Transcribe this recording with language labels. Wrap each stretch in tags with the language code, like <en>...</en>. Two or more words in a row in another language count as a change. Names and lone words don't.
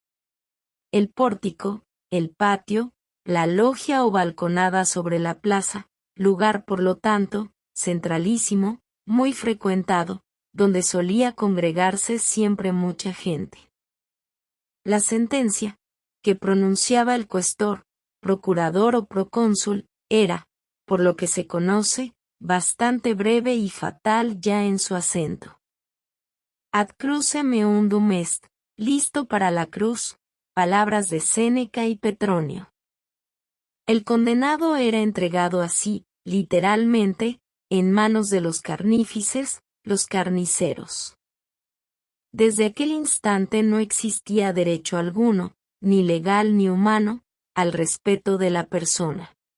<es>El pórtico, el patio, la logia o balconada sobre la plaza, lugar por lo tanto, centralísimo, muy frecuentado, donde solía congregarse siempre mucha gente. La sentencia, que pronunciaba el cuestor, procurador o procónsul, era, por lo que se conoce, bastante breve y fatal ya en su acento.</es> <la>Ad crucem eundum est,</la> <es>listo para la cruz, palabras de Séneca y Petronio. El condenado era entregado así, literalmente, en manos de los carnífices, los carniceros. Desde aquel instante no existía derecho alguno, ni legal ni humano, al respeto de la persona.</es>